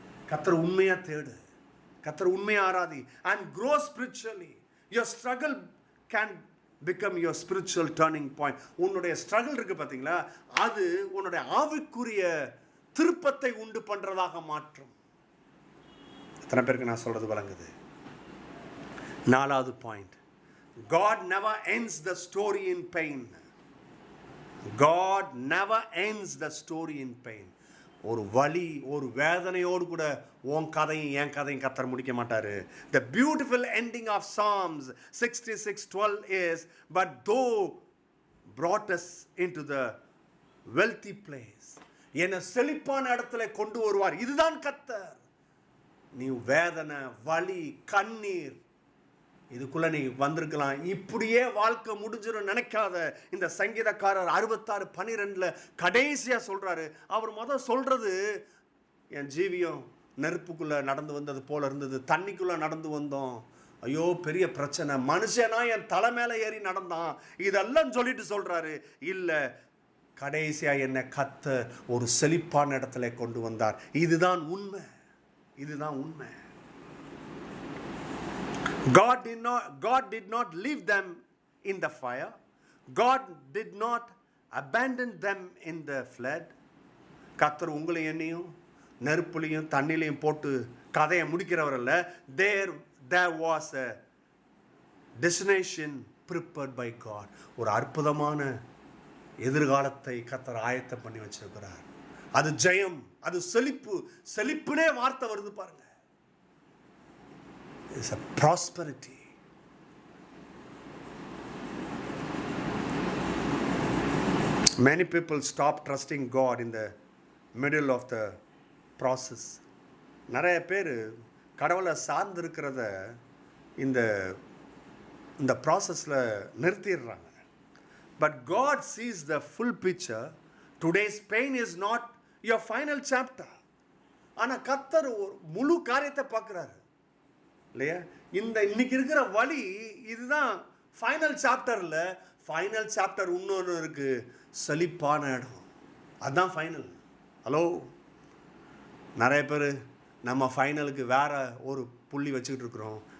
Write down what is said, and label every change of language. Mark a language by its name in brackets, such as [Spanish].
[Tamil] கர்த்தர் உண்மையாக தேடு, கர்த்தர் உண்மையாக Arathi. [English] And grow spiritually. Your struggle can become your spiritual turning point. [Tamil] உன்னுடைய ஸ்ட்ரகிள் இருக்குது பார்த்தீங்களா, அது உன்னுடைய ஆவிக்குரிய திருப்பத்தை உண்டு பண்ணுறதாக மாற்றும். எத்தனை பேருக்கு நான் சொல்கிறது வழங்குது? [English] 4வது point, God never ends the story in pain. God never ends the story in pain. [Tamil] ஒரு வலி, ஒரு வேதனையோடு கூட உன் கதையும் என் கதையும் கர்த்தர் முடிக்க மாட்டாரு. [English] The beautiful ending of Psalms 66:12 is, but though brought us into the wealthy place. [Tamil] என்னை செழிப்பான இடத்துல கொண்டு வருவார். இதுதான் கர்த்தர். நீ வேதனை, வலி, கண்ணீர் இதுக்குள்ள நீ வந்திருக்கலாம். இப்படியே வாழ்க்கை முடிஞ்சிடும் நினைக்காத. இந்த சங்கீதக்காரர் 66:12 கடைசியா சொல்றாரு. அவர் சொல்றது, என் ஜீவியம் நெருப்புக்குள்ள நடந்து வந்தது போல இருந்தது, தண்ணிக்குள்ள நடந்து வந்தோம், ஐயோ பெரிய பிரச்சனை, மனுஷனா என் தலை மேல ஏறி நடந்தான், இதெல்லாம் சொல்லிட்டு சொல்றாரு. இல்ல, கடைசியா என்னை கர்த்தர் ஒரு செழிப்பான இடத்துல கொண்டு வந்தார். இதுதான் உண்மை, இதுதான் உண்மை. [English] God did not leave them in the fire. God did not abandon them in the flood. [Tamil] கர்த்தர் உங்களையும் என்னையும் நெருப்புலையும் தண்ணிலையும் போட்டு கதையை முடிக்கிறவர் அல்ல. [English] There was a destination prepared by God. [Tamil] ஒரு அற்புதமான எதிர்காலத்தை கர்த்தர் ஆயத்தம் பண்ணி வச்சிருக்கிறார். அது ஜெயம், அது செழிப்பு. செழிப்புனே வார்த்தை வருது பாருங்க. [English] It's a prosperity. Many people stop trusting God in the middle of the process. [Tamil] நிறைய பேர் கடவுளை சார்ந்திருக்கிறத இந்த ப்ராசஸில் நிறுத்திடுறாங்க. [English] But God sees the full picture. Today's pain is not your final chapter. [Tamil] ஆனால் கர்த்தர் முழு காரியத்தை பார்க்குறாரு இல்லையா? இன்னைக்கு இருக்கிற வழி இதுதான் ஃபைனல் சாப்டர்ல. ஃபைனல் சாப்டர் இன்னொன்று இருக்கு, செழிப்பான இடம். அதுதான் ஃபைனல். ஹலோ, நிறைய பேர் நம்ம ஃபைனலுக்கு வேற ஒரு புள்ளி வச்சுக்கிட்டு இருக்கிறோம்.